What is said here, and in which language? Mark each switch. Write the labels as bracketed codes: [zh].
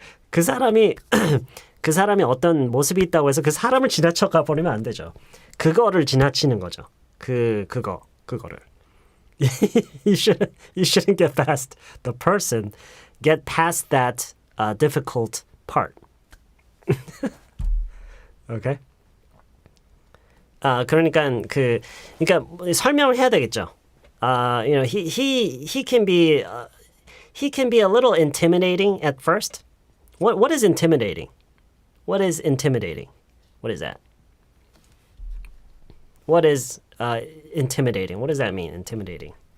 [ko] 그 사람이 그 사람이 어떤 모습이 있다고 해서 그 사람을 지나쳐 가버리면 안 되죠. 그거를 지나치는 거죠. 그거를. [en] you shouldn't get past the person. Get past that difficult part. Okay? [ko] 그러니까 설명을 해야 되겠죠. [en] You know, he can be a little intimidating at first. What is intimidating? What is intimidating? What is that? What is intimidating? What does that mean, intimidating?